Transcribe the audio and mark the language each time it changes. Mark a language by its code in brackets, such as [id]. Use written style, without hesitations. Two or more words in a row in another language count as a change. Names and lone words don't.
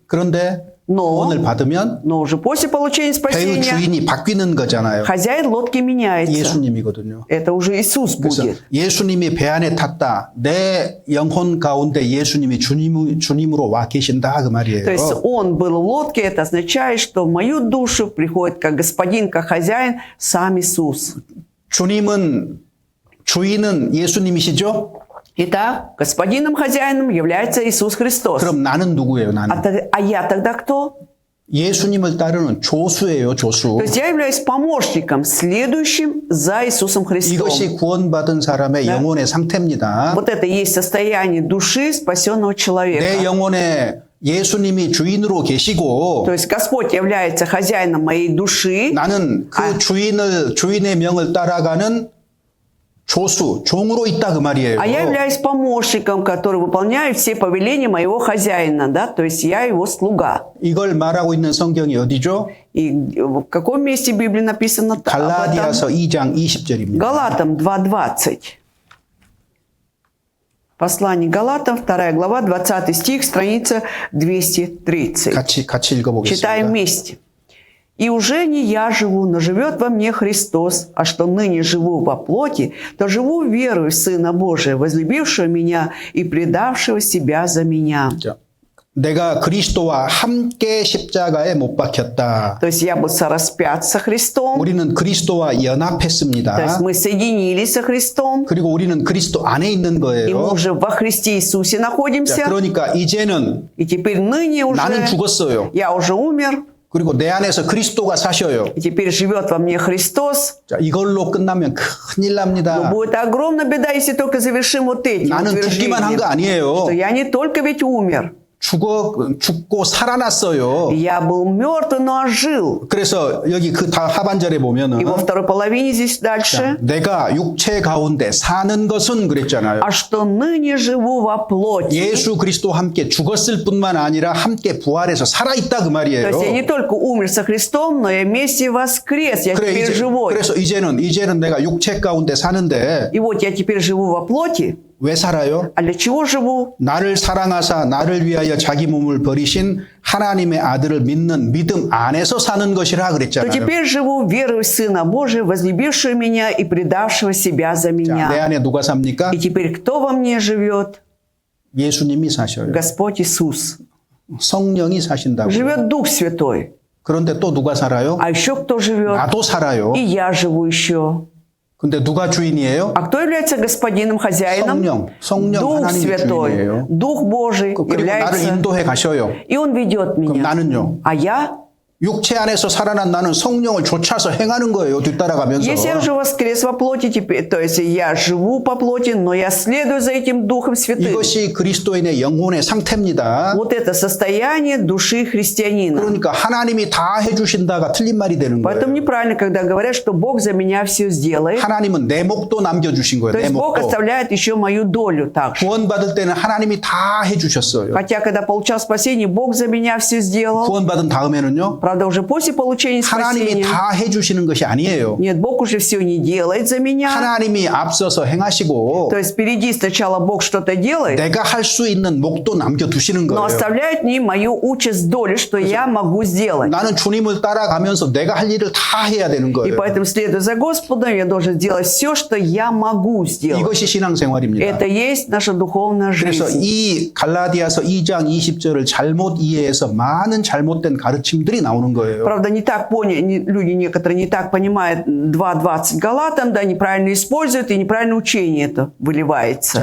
[ko] 그런데 [ru] Но, [ko] 구원을 받으면 [ru] но уже после получения [ko] 배의 [ru] спасения [ko] 주인이 바뀌는 거잖아요. [ru] хозяин лодки меняется. [ko] 예수님이거든요. [ru] Это уже Иисус [ko] 그래서 [ru] будет. [ko] 예수님이 배 안에 탔다. 내 영혼 가운데 예수님이 주님으로 와 계신다 그 말이에요. [ru] То есть он был в лодке, это означает, что в мою душу приходит как господин, как хозяин сам Иисус. [ko] 주인은 예수님이시죠? [ru] Итак, господином хозяином является Иисус Христос. [ko] 그럼 나는 누구예요? 나는 [ru] А я тогда кто? [ko] 예수님을 따르는 조수예요. 조수. [ru] То есть я являюсь помощником, следующим за Иисусом Христом. [ko] 이것이 구원받은 사람의 영혼의 상태입니다. [ru] Вот это и есть состояние души спасенного [ko] 내 [ru] человека. [ko] 영혼에 예수님이 주인으로 계시고 [ru] То есть Господь является хозяином моей души, [ko] 나는 그 주인의 명을 따라가는 조수, 종으로 있다 그 말이에요. [ru] а я являюсь помощником, который выполняет все повеления моего хозяина, да, то есть я его слуга. [ko] 이걸 말하고 있는 성경이 어디죠? [ru] И в каком месте Библии написано об этом? [ko] 갈라디아서 2장 20절입니다. [ru] Галатам 2:20. Послание Галатам, 2 глава, 20 стих, страница 230. [ko] 같이 읽어보겠습니다. [ru] Читаем вместе. «И уже не я живу, но живет во мне Христос, а что ныне живу во плоти, то живу верою в Сына Божия, возлюбившего меня и предавшего себя за меня». [ko] 자, 내가 그리스도와 함께 십자가에 못 박혔다. [ru] То есть я был сораспят со Христом, [ko] 우리는 그리스도와 [ru] то есть [ko] 연합했습니다. [ru] мы соединились со Христом, [ko] 그리고 우리는 그리스도 안에 있는 [ru] и мы [ko] 거예요. [ru] уже во Христе Иисусе [ko] 자, [ru] находимся, [ko] 그러니까 이제는 [ru] и теперь ныне [ko] 나는 [ru] уже [ko] 죽었어요. [ru] я уже умер, [ko] 그리고 내 안에서 그리스도가 사셔요. [ru] и теперь живет во мне Христос. [ko] 자, 이걸로 끝나면 큰일 [ru] Но [ko] 납니다. [ru] будет огромная беда, если только завершим вот этим [ko] 나는 죽기만 한 거 [ru] утверждением, [ko] 아니에요. [ru] что я не только ведь умер, [ko] 죽고 살아났어요. [ru] я был мертв, но ожил. [ko] 그래서 여기 그 하반절에 보면은 [ru] И во второй половине здесь дальше. [ko] 내가 육체 가운데 사는 것은 그랬잖아요. [ru] А что ныне живу во плоти. [ko] 예수 그리스도와 함께 죽었을 뿐만 아니라 함께 부활해서 살아있다 그 [ru] То [ko] 말이에요. [ru] есть я не только умер со Христом, но я вместе воскрес. Я теперь живой. [ko] 그래서 이제는 내가 육체 가운데 사는데 [ru] И вот я теперь живу во плоти. [ko] 왜 살아요? [ru] А для чего живу? [ko] 나를 사랑하사 나를 위하여 자기 몸을 버리신 하나님의 아들을 믿는 믿음 안에서 사는 것이라 [ru] То [ko] 그랬잖아요. [ru] теперь живу верою в Сына Божия, возлюбившего меня и предавшего себя за [ko] 자, 내 [ru] меня. [ko] 안에 누가 삽니까? [ru] И теперь кто во мне живет? [ko] 예수님이 사셔요. [ru] Господь Иисус. [ko] 성령이 사신다고. [ru] Живет Дух Святой. [ko] 그런데 또 누가 살아요? [ru] А еще кто живет? [ko] 나도 살아요. [ru] И я живу еще. [ko] 근데 누가 주인이에요? [ru] А кто является господином, хозяином? [ko] 성령 [ru] Дух [ko] 하나님이 [ru] Святой, [ko] 주인이에요. [ru] Дух Божий [ko] 그리고 나를 [ru] является, [ko] 인도해 가셔요. [ru] и Он ведет [ko] 그럼 [ru] меня. [ko] 나는요? [ru] А я? [ko] 육체 안에서 살아난 나는 성령을 쫓아서 행하는 거예요. 뒤따라가면서. [ru] Если я уже воскрес во плоти, теперь, то есть я живу по плоти, но я следую за этим Духом Святым. [ko] 이것이 그리스도인의 영혼의 상태입니다. [ru] Вот это состояние души христианина. [ko] 그러니까 하나님이 다 해주신다가 틀린 말이 되는 [ru] Поэтому [ko] 거예요. [ru] неправильно, когда говорят, что Бог за меня все сделает. [ko] 하나님은 내 목도 남겨주신 거예요. [ru] То [ko] 내 [ru] есть Бог [ko] 목도. [ru] оставляет еще мою долю также. [ko] 구원받을 때는 하나님이 다 해주셨어요. [ru] Хотя, когда получал спасение, Бог за меня все сделал. [ko] 구원받은 다음에는요. [ru] Правда, уже после получения [ko] 하나님이 [ru] спасения. [ko] 다 해주시는 것이 아니에요. [ru] Нет, Бог уже все не делает за меня. [ko] 하나님이 앞서서 행하시고 [ru] То есть впереди сначала Бог что-то делает, [ko] 내가 할 수 있는 목도 남겨두시는 [ru] но [ko] 거예요. [ru] оставляет мне мою участь долю, что я могу сделать. [ko] 나는 주님을 따라가면서 내가 할 일을 다 해야 되는 [ru] И [ko] 거예요. [ru] поэтому, следуя за Господом, я должен сделать все, что я могу сделать. [ko] 이것이 신앙생활입니다. [ru] Это есть наша духовная [ko] 그래서 [ru] жизнь. [ko] 이 갈라디아서 2장 20절을 잘못 이해해서 많은 잘못된 가르침들이 나오는 거예요. [ru] Правда, не так поняли, люди некоторые не так понимают 2.20 Галатам, да, неправильно используют, и неправильное учение это выливается.